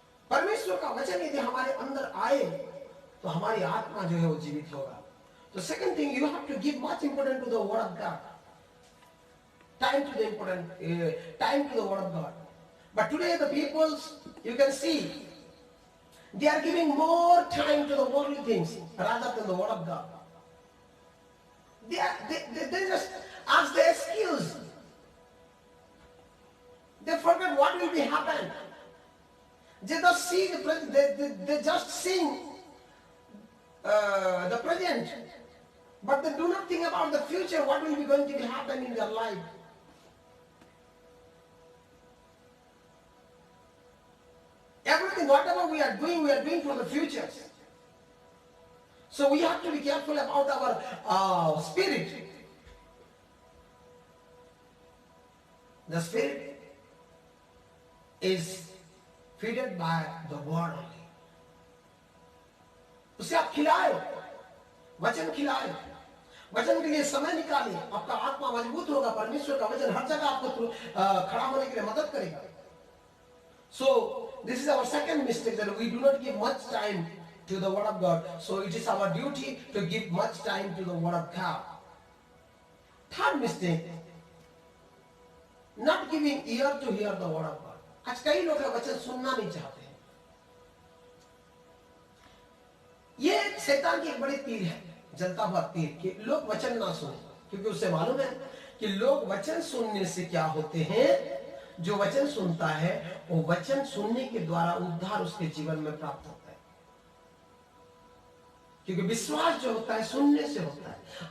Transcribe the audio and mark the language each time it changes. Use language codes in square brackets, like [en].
[hi] परमेश्वर का वचन यदि हमारे अंदर आए तो हमारी आत्मा जो है वो जीवित होगा। [en] तो second thing, you have to give much importance to the word of God, time to the important, time to the word of God. But today the peoples, you can see, they are giving more time to the worldly things rather than the word of God. They just ask the excuse. They forget what will be happen. They just see the present. They just sing the present, but they do not think about the future. What will be going to be happen in their life? Everything, whatever we are doing for the future. So we have to be careful about our spirit. The spirit is fed by the word only. [hi] उसे आप खिलाए, वचन खिलाए, वचन के लिए समय निकाले, आपका आत्मा मजबूत होगा। परमेश्वर का वचन हर जगह आपको खड़ा होने के लिए मदद करेगा। [en] So this is our second mistake, that we do not give much time to the word of God. So it is our duty to give much time to the word of God. Third mistake, not giving ear to hear the word of God. [hi] आज कई लोग वचन सुनना नहीं चाहते हैं। शैतान की एक बड़ी तीर है, जलता हुआ तीर, कि लोग वचन ना सुने, क्योंकि उसे मालूम है कि लोग वचन सुनने से क्या होते हैं, जो वचन सुनता है वो वचन सुनने के द्वारा उद्धार उसके जीवन में प्राप्त होता है, क्योंकि विश्वास जो होता है सुनने से होता है।